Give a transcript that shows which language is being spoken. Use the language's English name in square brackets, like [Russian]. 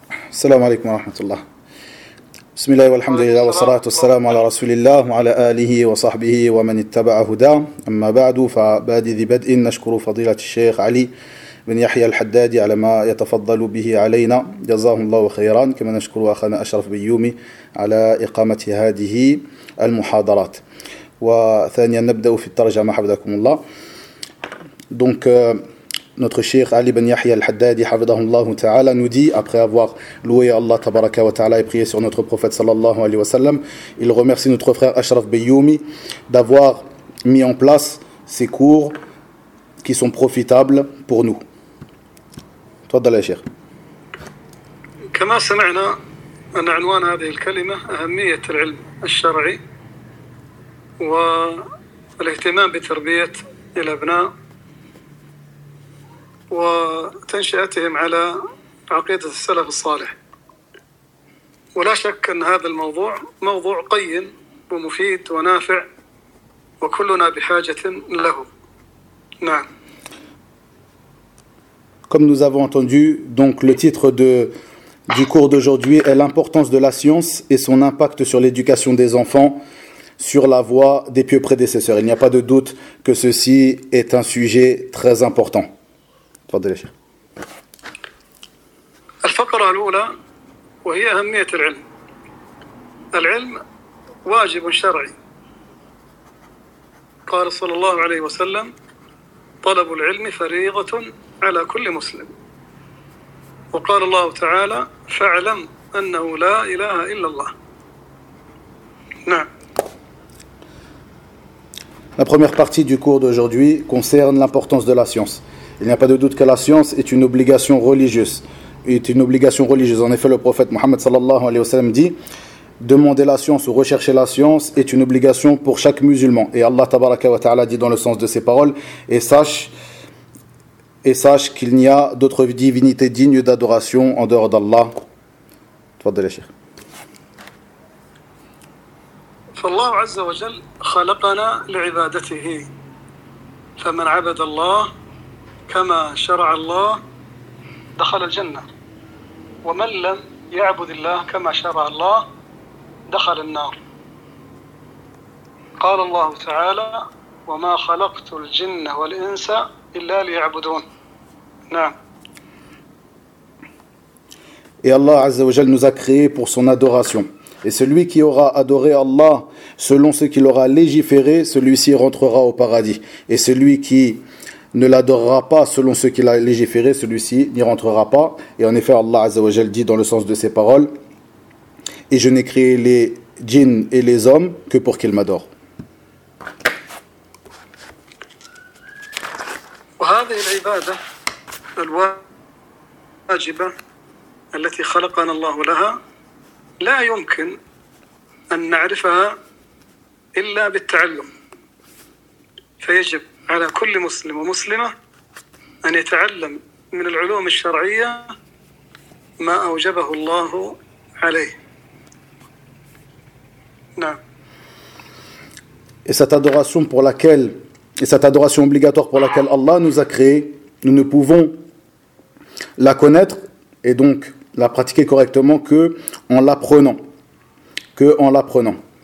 [Arabic] السلام عليكم ورحمة الله. بسم الله والحمد لله والصلاة والسلام على رسول الله وعلى آله وصحبه ومن اتبع هداه، أما بعد، فبادئ بدء نشكر فضيلة الشيخ علي بن يحيى الحدادي على ما يتفضل به علينا، جزاه الله خيرا، كما نشكر أخانا أشرف بيومي على إقامة هذه المحاضرات. وثانيا نبدأ في الترجمة حفظكم الله. دونك [French] notre cheikh Ali ben Yahya al-Haddadi hafidhahu Allah ta'ala nous dit, après avoir loué Allah tabaraka wa ta'ala et prié sur notre prophète sallallahu alayhi wa sallam, il remercie notre frère Ashraf Bayoumi d'avoir mis en place ces cours qui sont profitables pour nous. Toi d'Allah, cheikh. [Arabic] كما سمعنا ان عنوان هذه الكلمه اهميه العلم الشرعي والاهتمام بتربيه الابناء وتنشئتهم على عقيدة السلف الصالح، ولا شك أن هذا الموضوع موضوع قيم ومفيد ونافع وكلنا بحاجة له. نعم. [French] Comme nous avons entendu, donc le titre du cours d'aujourd'hui est l'importance de la science et son impact sur l'éducation des enfants sur la voie des pieux prédécesseurs. Il n'y a pas de doute que ceci est un sujet très important. [Arabic] الفقرة الأولى وهي أهمية العلم. العلم واجب شرعي، قال صلى الله عليه وسلم طلب العلم فريضة على كل مسلم، وقال الله تعالى فاعلم أنه لا إله إلا الله. نعم. [French] La première partie du cours d'aujourd'hui concerne l'importance de la science. Il n'y a pas de doute que la science est une obligation religieuse. En effet, le prophète Mohammed sallallahu alayhi wa sallam dit « Demander la science ou rechercher la science est une obligation pour chaque musulman. » Et Allah tabaraka wa ta'ala dit dans le sens de ses paroles « Et sache qu'il n'y a d'autre divinité digne d'adoration en dehors d'Allah. » Fadda l'Echir. « Fallahu [Arabic] azza wa jal khalaqana li'ibadatihi faman abad Allah كما شرع الله دخل الجنة، ومن لم يعبد الله كما شرع الله دخل النار. قال الله تعالى وما خلقت الجن والإنس إلا ليعبدون. نعم. [French] Et Allah عز وجل nous a créé pour son adoration. Et celui qui aura adoré Allah selon ce qu'il aura légiféré, celui-ci rentrera au paradis. Et celui qui ne l'adorera pas selon ce qu'il a légiféré, celui-ci n'y rentrera pas. Et en effet, Allah Azza wa Jal dit dans le sens de ses paroles, et je n'ai créé les djinns et les hommes que pour qu'ils m'adorent. [Arabic] وهذه العبادة الواجبة التي خلقنا الله لها لا يمكن أن نعرفها إلا بالتعلم، فيجب على كل مسلم ومسلمة أن يتعلم من العلوم الشرعية ما أوجبه الله عليه. نعم. [French] Et cette adoration pour laquelle, et cette adoration obligatoire pour laquelle Allah nous a créés, nous ne pouvons la connaître et donc la pratiquer correctement que en l'apprenant, que en l'apprenant.